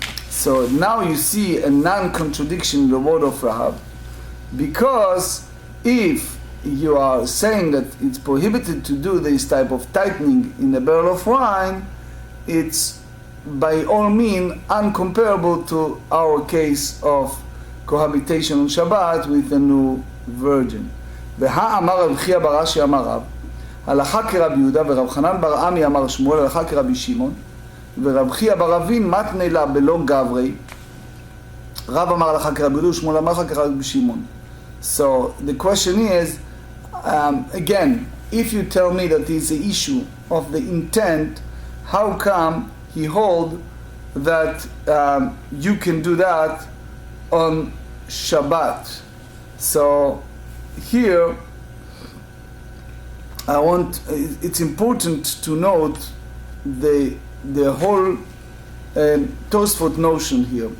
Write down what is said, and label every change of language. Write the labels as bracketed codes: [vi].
[en] So now you see a non-contradiction in the word of Rahab, because if you are saying that it's prohibited to do this type of tightening in a barrel of wine, it's by all means uncomparable to our case of cohabitation on Shabbat with a new virgin. [he] והא אמר רב חייא בר אשי אמר רב, הלכה כרבי יהודה ורב חנן בר עמי אמר שמואל, הלכה כרבי שמעון, ורב חייא בר אבין מתנה לה בלא גברי, רב אמר הלכה כרבי יהודה ושמואל אמר הלכה כרבי שמעון. [en] So the question is, again, if you tell me that it's the issue of the intent, how come he hold that you can do that on Shabbat? So here, it's important to note the whole Tosfot notion here.